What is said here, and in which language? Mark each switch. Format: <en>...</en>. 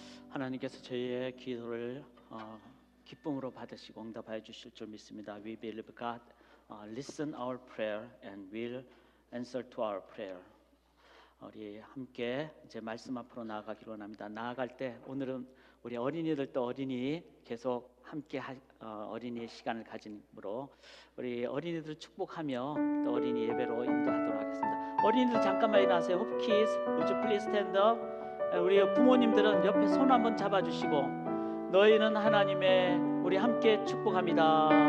<ko>하나님께서 저희의 기도를 기쁨으로 받으시고 응답하여 주실 줄 믿습니다.</ko> <en>We believe God listen our prayer and will answer to our prayer.</en> <ko>우리 함께 이제 말씀 앞으로 나아가기로 합니다. 나아갈 때 오늘은 우리 어린이들도 어린이 계속 함께 어린이의 시간을 가짐으로 우리 어린이들 축복하며 또 어린이 예배로 인도하도록 하겠습니다. 어린이들 잠깐만 일어나세요.</ko> <en>Hope kids, would you please stand up?</en> <ko>우리 부모님들은 옆에 손 한번 잡아주시고 너희는 하나님의 우리 함께 축복합니다.</ko>